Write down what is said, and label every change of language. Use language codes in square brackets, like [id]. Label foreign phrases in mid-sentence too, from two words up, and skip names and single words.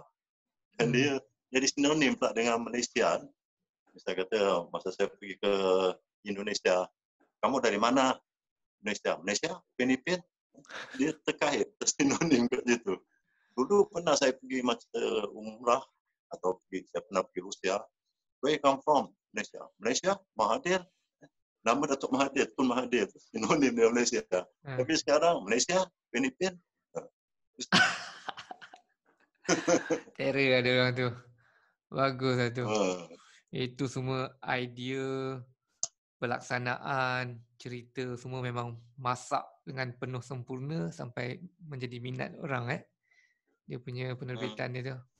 [ms] Dan dia jadi sinonim pula dengan Malaysia. Misalnya kata masa saya pergi ke Indonesia, kamu dari mana? Malaysia, Upin Ipin. Dia terkait, sinonim kat situ. Dulu pernah saya pergi masa umrah atau saya pernah pergi Rusia. [en] Where you come from? [ms] Malaysia, Mahathir. Nama Datuk Mahathir, Tun Mahathir, sinonim dengan Malaysia. Tapi sekarang Malaysia, Upin Ipin. Terror ada orang tu. Bagus lah tu. Itu semua idea, pelaksanaan, cerita semua memang masak dengan penuh sempurna sampai menjadi minat orang dia punya penerbitan dia tu.